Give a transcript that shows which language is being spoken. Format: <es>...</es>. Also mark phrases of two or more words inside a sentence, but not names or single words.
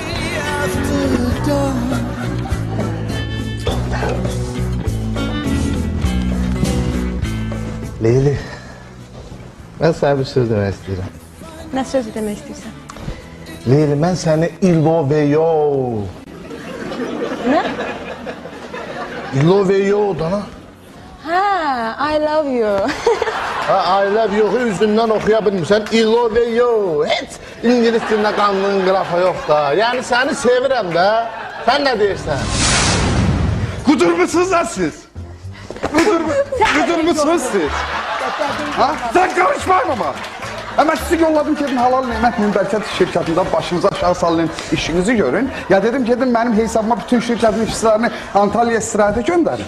<az>Leyli, mən sənə bir söz demək istəyirəm. Nə söz demək istəyirsən? Leyli, mən səni İlloveyo. Nə? İlloveyo da. Hə,</az> <en>I love you. I love you-</en> <az>u üzündən oxuya bilmirsən. İlloveyo. Heç İngilis dilində qanunun qrafa yox da. Yəni səni sevirəm də. Sən nə deyirsən?</az> <tr>Kudurmuşsunuz lan siz. Kudurmuşsunuz siz. Ha? Sen karışmayın ama. Hemen sizi yolladım ki, halal nimet mübereket şirketinde başınıza aşağı sallayın, işinizi görün. Ya dedim ki, benim hesabıma bütün şirketin işçilerini Antalya istirahate gönderin.</tr>